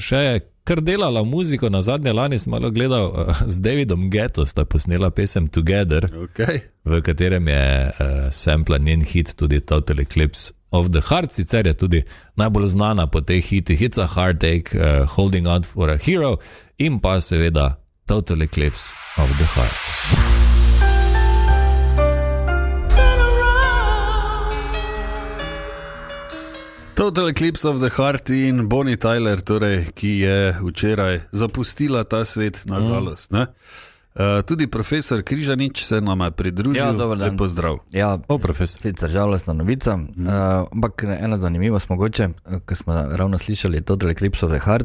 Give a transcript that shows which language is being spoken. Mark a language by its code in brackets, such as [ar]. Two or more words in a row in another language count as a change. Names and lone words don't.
[sl] Še je kar delala muziko, na zadnje lani sem malo gledal z Davidom Guetto, sta posnela pesem Together, v katerem je sampla njen hit tudi Total Eclipse of the Heart, sicer je tudi najbolj znana po teh hitih It's a Heartache, Holding Out for a Hero in pa seveda Total Eclipse of the Heart. Total Eclipse of the Heart in Bonnie Tyler, torej, ki je včeraj zapustila ta svet, nažalost. Tudi profesor Križanič se nam je pridružil. Ja, dober dan. Lep pozdrav. Ja, profesor. Sicer žalostna novica, ampak ena zanimivost mogoče, ko smo ravno slišali Total Eclipse of the Heart.